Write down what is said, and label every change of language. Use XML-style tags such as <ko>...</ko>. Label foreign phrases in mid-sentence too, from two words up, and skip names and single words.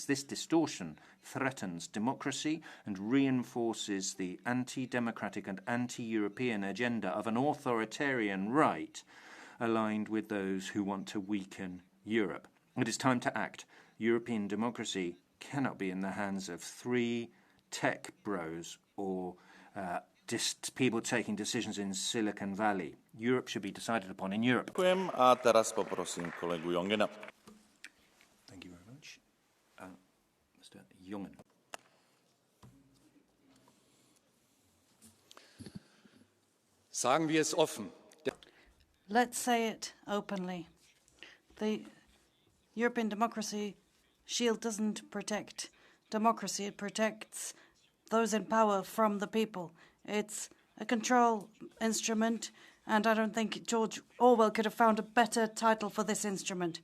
<en>This distortion threatens democracy and reinforces the anti-democratic and anti-European agenda of an authoritarian right aligned with those who want to weaken Europe. It is time to act. European democracy cannot be in the hands of 3 tech bros or people taking decisions in Silicon Valley. Europe should be decided upon in Europe.</en> <sk>Ďakujem a teraz poprosím kolegu Jongena.</sk> <en>Thank you very much. Mr. Jungen.</en> <de>Sagen wir es offen.</de> <en>Let's say it openly. The European Democracy Shield doesn't protect democracy, it protects those in power from the people. It's a control instrument, and I don't think George Orwell could have found a better title for this instrument.</en>